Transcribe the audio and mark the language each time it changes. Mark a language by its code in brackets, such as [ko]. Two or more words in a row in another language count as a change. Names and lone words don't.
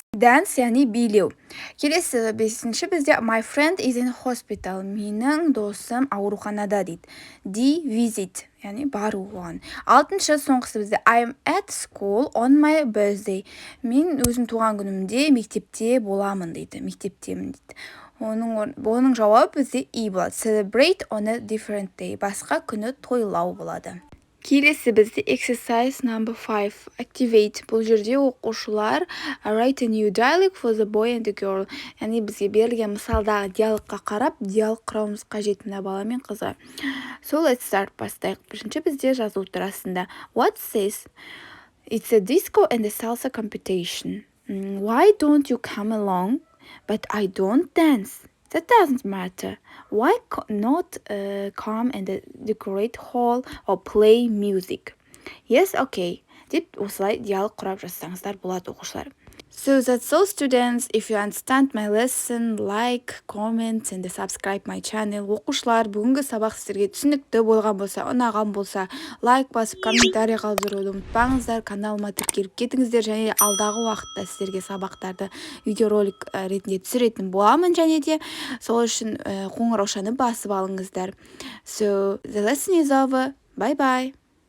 [en] Dance, [kk] яғни билеу. Келесі бесінші бізде [en] my friend is in hospital. [kk] Менің досым ауруханада дейді. [en] D, visit, [kk] яғни бару оған. Алтыншы соңғысы бізде [en] I'm at school on my birthday. [kk] Мен өзім туған күнімде мектепте боламын дейді. Мектептемін дейді. Оның жауабы бізде E болады. [en] Celebrate on a different day. [kk] Басқа күні тойлау болады. Келесі бізде [en] exercise number 5. Activate. [kk] Бұл жерде оқушылар [en] write a new dialogue for the boy and the girl. [kk] Яғни бізге берілген мысалдағы диалогқа қарап, диалог құрауымыз қажет мына бала мен қызға. [en] So let's start. [kk] Бастайық. Бірінші бізде жазу турасында. [en] What says? It's a disco and a salsa competition. Why don't you come along? But I don't dance. That doesn't matter. Why not come and decorate hall or play music? Yes, okay. [kk] деп осылай диалог құрап жазсаңыздар болады, оқушылар. [en] So that's all, students. If you understand my lesson, like, comment and subscribe my channel. [kk] Оқушылар, бүгінгі сабақ сіздерге түсінікті болған болса, ұнаған болса, лайк басып, комментарий қалдыруды ұмытпаңыздар. Каналыма тіркеліп кетіңіздер, және алдағы уақытта сіздерге сабақтарды видеоролик ретінде түсіретін боламын, және де сол үшін қоңыраушаны басып алыңыздар. [en] So the lesson is over. Bye bye.